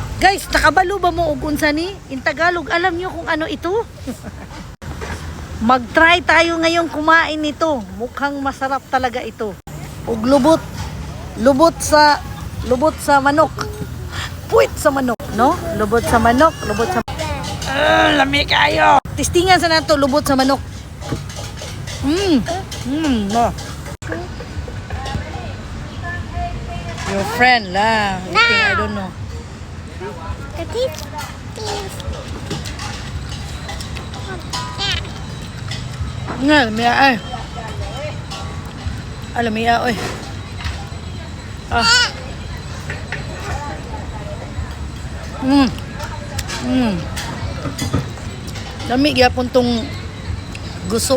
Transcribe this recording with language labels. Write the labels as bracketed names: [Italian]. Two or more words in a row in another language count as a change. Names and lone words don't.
[Cebuano] Guys, nakabalo ba mo og unsa ni? [Filipino] In Tagalog, alam niyo kung ano ito? Mag-try tayo ngayon kumain nito. Mukhang masarap talaga ito. [Cebuano] Og lubot. Lubot sa manok. [Filipino] Puwit sa manok, no? [Cebuano] Lubot sa manok, lubot sa lami kayo. Testingan sa nato lubot sa manok. No. [English] Your friend lah. I don't know. [Cebuano] Nga, lamia ay. Lamia oy. Lami gyapon tong guso.